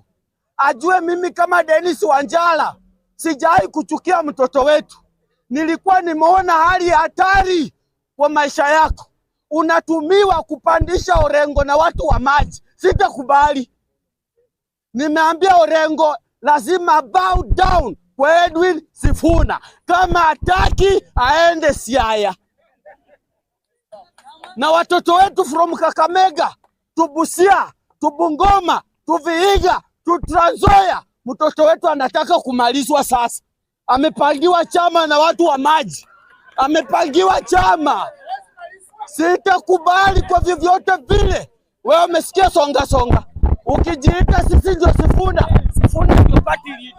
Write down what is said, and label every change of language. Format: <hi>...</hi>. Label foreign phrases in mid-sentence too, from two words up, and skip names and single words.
<sw>Ajue mimi kama Dennis Wanjala sijai kuchukia mtoto wetu. Nilikuwa nimeona hali ya hatari kwa maisha yako. Unatumiwa kupandisha Orengo na watu wa maji. Sitakubali. Nimeambia Orengo lazima</sw> <en>bow down</en> <sw>kwa Edwin Sifuna. Kama hataki aende Siaya. Na watoto wetu</sw> <en>from Kakamega, to Busia, to Bungoma, to Vihiga, to Trans Nzoia,</en> <sw>mtoto wetu anataka kumalizwa sasa. Amepangiwa chama na watu wa maji. Amepangiwa chama. Sitakubali kwa vyovyote vile. Wewe umesikia songa songa. Ukijiita sisi ndio Sifuna, Sifuna ndio</sw> <en>party leader.</en>